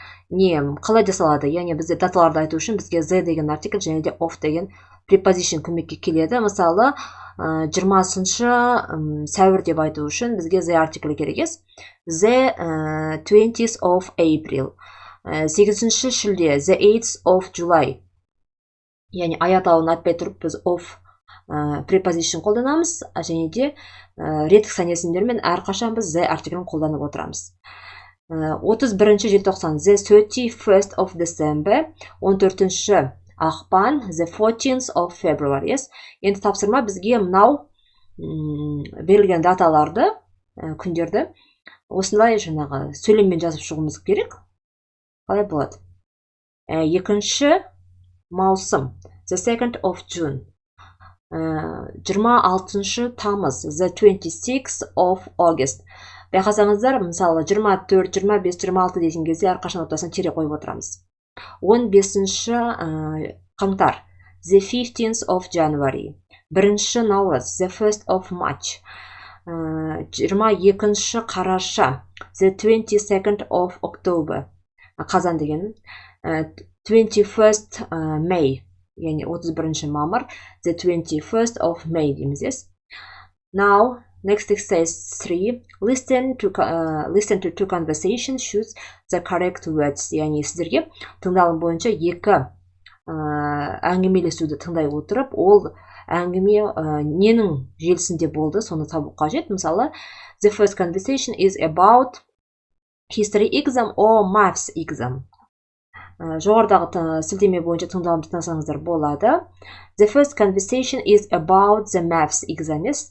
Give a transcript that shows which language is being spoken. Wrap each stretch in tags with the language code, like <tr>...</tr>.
<kk>Қалай жасалады? Яғни бізде даталарды айту үшін бізге the деген артикль және де of деген preposition көмекке келеді. Мысалы, 20-шы сәуір деп айту үшін бізге the артикль керек емес.</kk> <en>The 20th of April. 8-ші шілде, the 8th of July.</en> <kk>Яғни ай атауын айтпай тұрып біз of preposition қолданамыз, және де реттік сан есімдермен әрқашан біз the артиклін қолданып отырамыз.</kk> <en>31-ші</en> <kk>желтоқсан,</kk> <en>the 31st of December. 14-ші</en> <kk>ақпан,</kk> <en>the 14th of February.</en> <kk>Енді тапсырма бізге мынау берілген даталарды, күндерді осындай сөйлеммен жазып шығуымыз керек. Қалай болады?</kk> <en>2-ші</en> <kk>маусым,</kk> <en>the 2nd of June. 26-шы</en> <kk>тамыз,</kk> <en>the 26th of August.</en> <kk>Байқасаңыздар, мысалы 24, 25, 26 деген кезде әрқашан ортасына тире қойып отырамыз.</kk> <en>15-ші</en> <kk>қаңтар,</kk> <en>the 15th of January. 1-ші</en> <kk>наурыз,</kk> <en>the 1st of March. 22-ші</en> <kk>қараша,</kk> <en>the 22nd of October.</en> <kk>Қазан деген.</kk> <en>21st May.</en> <kk>Яғни 31-ші мамыр, the 21st of May дейміз.</kk> <en>Now, next exercise 3. Listen to two conversations, choose the correct words.</en> <kk>Яғни сіздерге тыңдалым бойынша екі әңгімелесуді тыңдай отырып, ол әңгіме ненің желісінде болды, соны табу қажет. Мысалы,</kk> <en>the first conversation is about history exam or maths exam.</en> <kk>Жоғарыдағы сілтеме бойынша тыңдалымды тыңдасаңыздар болады.</kk> <en>The first conversation is about the maths exam.</en>